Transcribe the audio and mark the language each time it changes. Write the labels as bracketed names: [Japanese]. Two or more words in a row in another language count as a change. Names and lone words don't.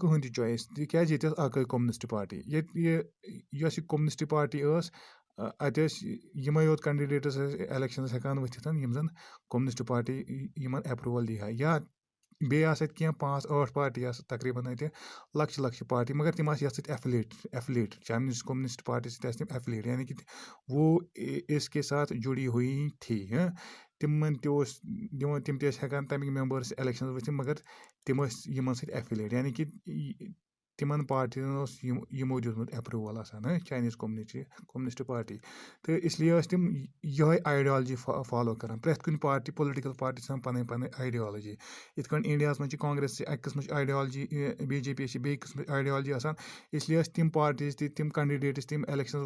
[Kashmiri] کٕہٕنۍ تہِ چویِس تِکیٛازِ ییٚتہِ ٲس اَکٲے [English] communist party [Kashmiri] ییٚتہِ یۄس یہِ [English] communist party [Kashmiri] ٲس اَتہِ ٲسۍ یِمَے یوت کَنڈِڈیٹٕس ٲسۍ اٮ۪لٮ۪کشَنَس ہٮ۪کان ؤتھِتھ یِم زَن [English] communist party [Kashmiri] یِمَن اٮ۪پرٛوٗوَل دی ہا یا بیٚیہِ آسہٕ اَتہِ کینٛہہ 5-8 پارٹی آسہٕ تقریٖباً اَتہِ لۄکچہِ پارٹی مگر تِم آسہٕ یَتھ سۭتۍ [English] affiliate Chinese communist party [Kashmiri] سۭتۍ آسہِ تِم ایفِلیٹ [Urdu] یعنی کہِ وہ اس کے ساتھ جُڑی ہوئی تھی [Kashmiri] تِمَن تہِ اوس دِوان تِم تہِ ٲسۍ ہٮ۪کان تَمِکۍ مٮ۪مبٲرٕس اٮ۪لٮ۪کشَنَس ؤتھِتھ مگر تِم ٲسۍ یِمَن سۭتۍ ایفِلیٹ یعنی کہِ تِمَن پارٹیَن اوس یِمو دیُتمُت اٮ۪پرٛوٗوَل آسان [English] Chinese communist party [Kashmiri] تہٕ اِسلیے ٲسۍ تِم یِہوٚے [English] ideology follow [Kashmiri] کَران پرٛٮ۪تھ کُنہِ [English] party political party [Kashmiri] چھِ آسان پَنٕنۍ پَنٕنۍ آیڈیالجی یِتھ کٔنۍ اِنڈیاہَس منٛز چھِ کانٛگرٮ۪س اَکہِ قٕسمٕچ آیڈیالجی BJP چھِ بیٚیہِ قٕسمٕچ آیڈیالجی آسان اِسلیے ٲسۍ تِم پارٹیٖز تہِ تِم کَنڈِڈیٹٕس تِم اٮ۪لٮ۪کشَنَس